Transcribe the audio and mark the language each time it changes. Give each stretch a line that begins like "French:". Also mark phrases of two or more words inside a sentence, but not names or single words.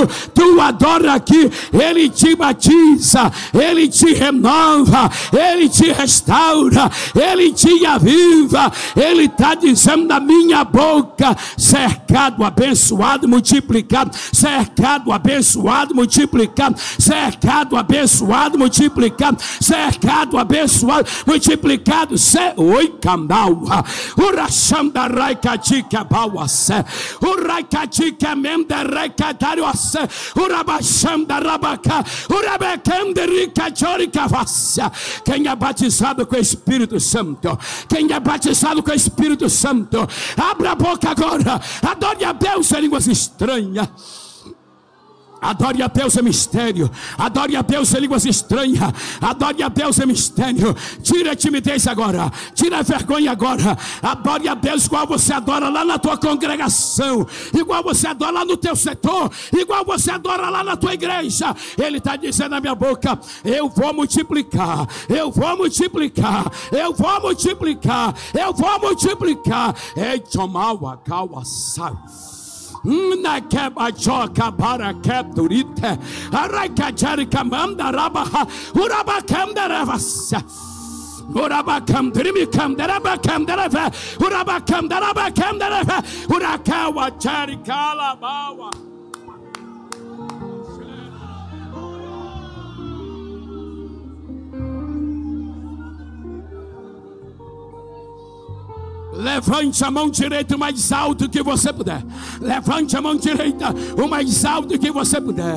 Portuguese: Tu adora aqui, Ele te batiza, Ele te renova, Ele te restaura, Ele te aviva. Ele está dizendo na minha boca: cercado, abençoado, multiplicado. Cercado, abençoado, multiplicado. Cercado, abençoado, multiplicado. Cercado, abençoado, multiplicado. Oi, cambau. Urachanda raicatica bauace. Uraicatica menda raicatarioace. Urabachanda rabaca. Urabacanda ricachorica vacia. Quem é batizado com o Espírito Santo? Quem é batizado com o Espírito Santo? Abra a boca agora. Adore a Deus em línguas estranhas. Adore a Deus em mistério. Adore a Deus em línguas estranhas. Adore a Deus em mistério. Tira a timidez agora. Tira a vergonha agora. Adore a Deus igual você adora lá na tua congregação, igual você adora lá no teu setor, igual você adora lá na tua igreja. Ele está dizendo na minha boca: eu vou multiplicar. Eu vou multiplicar. Eu vou multiplicar. Eu vou multiplicar. Ei, tomaua, calma, sabe? Na queba joga para quebdurite arraicajari camanda rabaha urabacam deravassa urabacam drimicam derabacam derava urabacam derabacam derava urakawa charicalabawa. Levante a mão direita o mais alto que você puder. Levante a mão direita o mais alto que você puder.